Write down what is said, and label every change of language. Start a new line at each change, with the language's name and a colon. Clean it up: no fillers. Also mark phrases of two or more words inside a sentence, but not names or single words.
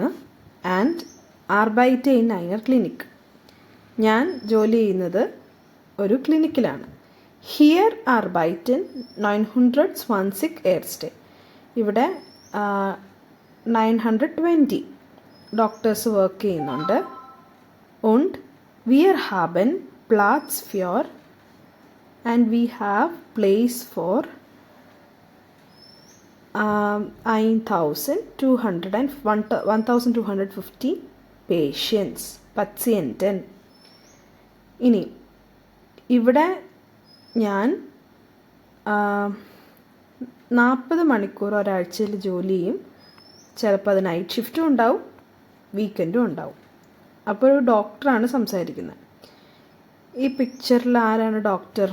German: und arbeite in einer Klinik,
Malayalam: ഞാൻ ജോലി ചെയ്യുന്നത് ഒരു ക്ലിനിക്കിലാണ്.
German: Hier arbeiten 920 Ärzte,
Malayalam: ഇവിടെ 920 ഡോക്ടേഴ്സ് വർക്ക് ചെയ്യുന്നുണ്ട്.
German: Und wir haben Platz für
English: and we have place for 1250 patients.
German: Patienten.
Malayalam: ഇനി ഇവിടെ ഞാൻ 40 മണിക്കൂർ ഒരാഴ്ചയിൽ ജോലി ചെയ്യും. ചിലപ്പോൾ അത് നൈറ്റ് ഷിഫ്റ്റും ഉണ്ടാവും, വീക്കെൻഡും ഉണ്ടാവും. അപ്പോൾ ഒരു ഡോക്ടറാണ് സംസാരിക്കുന്നത്. ഈ പിക്ചറിൽ ആരാണ് ഡോക്ടർ?